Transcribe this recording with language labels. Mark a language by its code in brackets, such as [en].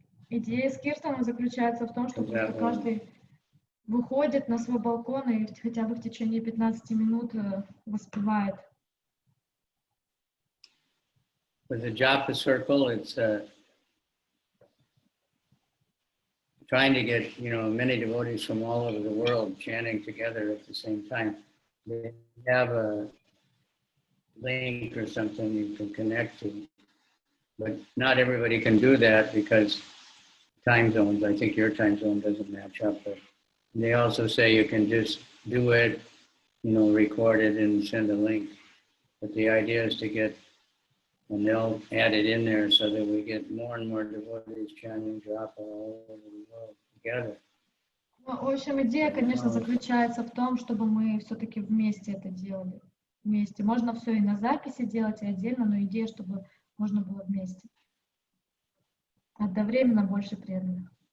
[ru] Идея с киртаном заключается в том, что каждый выходит на свой балкон и хотя бы в течение 15 минут воспевает. [en] With the japa circle, it's trying to get many devotees from all over the world chanting together at the same time. They have a link or something you can connect to. But not everybody can do that because time zones, I think your time zone doesn't match up. But they also say you can just do it, record it and send a link. But the idea is to get, and they'll add it in there so that we get more and more devotees chanting japa all over the world together. [ru] В общем, идея, конечно, заключается в том, чтобы мы все-таки вместе это делали. Вместе. Можно все и на записи делать, и отдельно, но идея, чтобы можно было вместе. Одновременно больше преданных.